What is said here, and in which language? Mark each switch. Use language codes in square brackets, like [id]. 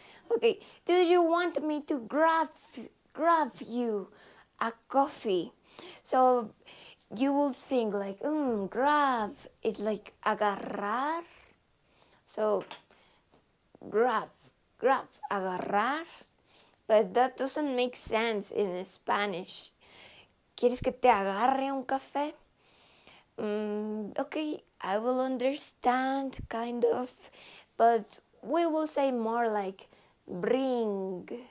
[en] Okay, do you want me to grab you a coffee? So you will think grab is like agarrar. So grab, agarrar. But that doesn't make sense in Spanish. [es] ¿Quieres que te agarre un café? [en] Okay, I will understand, kind of. But we will say more like bring.